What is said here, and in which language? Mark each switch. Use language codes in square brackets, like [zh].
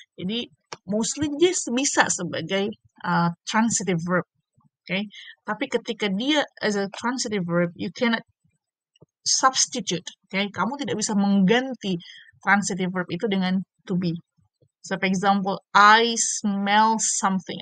[id] Jadi mostly dia bisa sebagai transitive verb. [en] Okay, [id] tapi ketika dia [en] as a transitive verb, you cannot substitute. [id] Okay, kamu tidak bisa mengganti transitive verb itu dengan to be. [en] So, for example, I smell something.